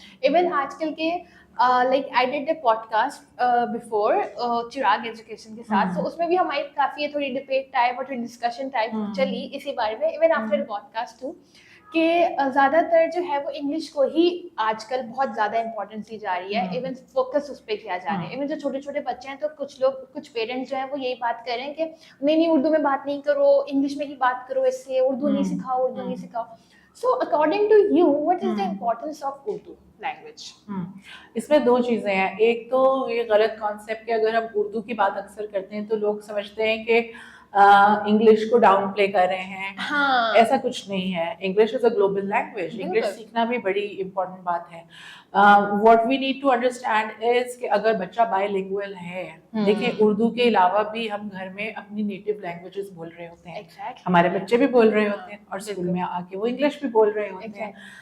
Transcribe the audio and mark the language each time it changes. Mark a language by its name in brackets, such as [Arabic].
[Urdu] Even آج کل کے [English] like I did a podcast before [Urdu] چراغ ایجوکیشن کے ساتھ, سو اس میں بھی ہماری کافی تھوڑی ڈبیٹ ٹائپ اور تھوڑی ڈسکشن ٹائپ چلی اسی بارے میں, even after pod cost to, کہ زیادہ تر جو ہے وہ انگلش کو ہی آج کل بہت زیادہ امپورٹینس دی جا رہی ہے, ایون فوکس اس پہ کیا جا رہا ہے. ایون جو چھوٹے چھوٹے بچے ہیں تو کچھ پیرنٹس جو ہیں وہ یہی بات کر رہے ہیں کہ نہیں اردو میں بات نہیں کرو, انگلش میں ہی بات کرو, اس سے اردو نہیں سکھاؤ. [English] So according to you what is the importance of Urdu language? [Urdu] اس میں دو چیزیں ہیں. ایک تو یہ غلط کانسیپٹ کہ اگر ہم اردو کی بات اکثر کرتے ہیں تو لوگ سمجھتے ہیں کہ انگلش کو ڈاؤن پلے کر رہے ہیں. ایسا کچھ نہیں ہے. [English] English is a global language, [Urdu] English سیکھنا بھی بڑی امپورٹنٹ بات ہے. [English] what we need to understand is [Urdu] کہ اگر بچہ بائی لنگوئل ہے, دیکھیں اردو کے علاوہ بھی ہم گھر میں اپنی نیٹو لینگویجز بول رہے ہوتے ہیں, ہمارے بچے بھی بول رہے ہوتے ہیں, اور اسکول میں آ کے وہ انگلش بھی بول رہے ہوتے ہیں.